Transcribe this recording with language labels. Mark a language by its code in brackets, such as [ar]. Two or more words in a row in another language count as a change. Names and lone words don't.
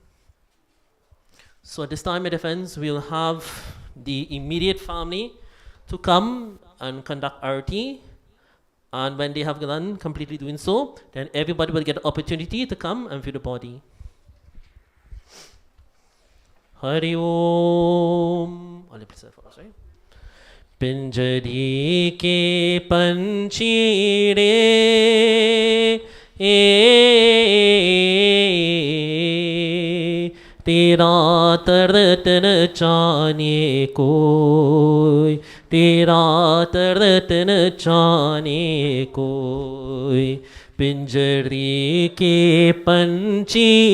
[en] So at this time, my dear friends, we'll have the immediate family to come and conduct arati. And when they have done completely doing so, then everybody will get the opportunity to come and view the body. Hari Om. All the please for us, right? [hi] पिंजरे के पंछी रे तेरा दर्द न जाने कोई, तेरा दर्द न जाने कोई, पिंजरे के पंछी